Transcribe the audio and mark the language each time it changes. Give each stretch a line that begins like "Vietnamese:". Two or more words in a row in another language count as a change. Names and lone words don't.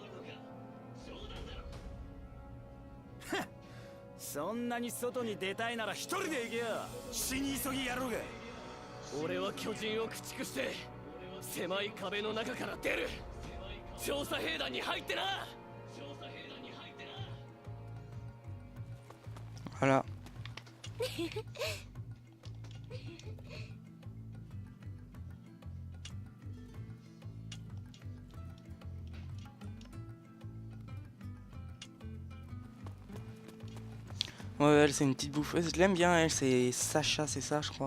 Japanese: そんなに外に出たいなら一人で行けよ。死に急ぎやろうが。俺は巨人を駆逐して狭い壁の中から出る。調査兵団に入ってな。
French: Voilà. Ouais, elle c'est une petite bouffeuse, je l'aime bien elle, c'est Sacha, c'est ça je crois.